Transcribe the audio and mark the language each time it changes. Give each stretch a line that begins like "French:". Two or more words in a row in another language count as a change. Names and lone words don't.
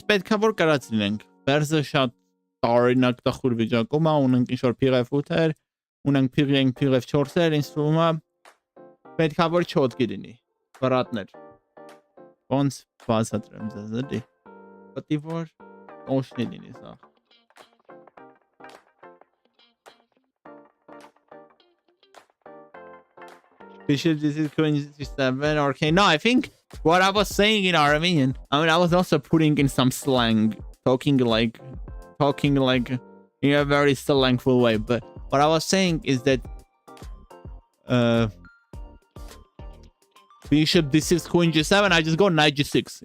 Armenian: պետք է որ կարած լինենք։ Ֆերզը շատ տարօրինակ տխուր վիճակում է, ունենք ինչ-որ փիղ 8-եր, ունենք փիղ 4-եր, ինձ թվում է պետք է որ չոտքի լինի։ Վրատներ։ Ոնց բացատրեմ ձեզ էլի։ Պետք է որ օշնի լինի սա։
English: Bishop this is queen 7 okay. No, I think what I was saying in Armenian, I mean I was also putting in some slang, talking like in a very slangful way, but what I was saying is that bishop d6 queen g7, I just go knight g6.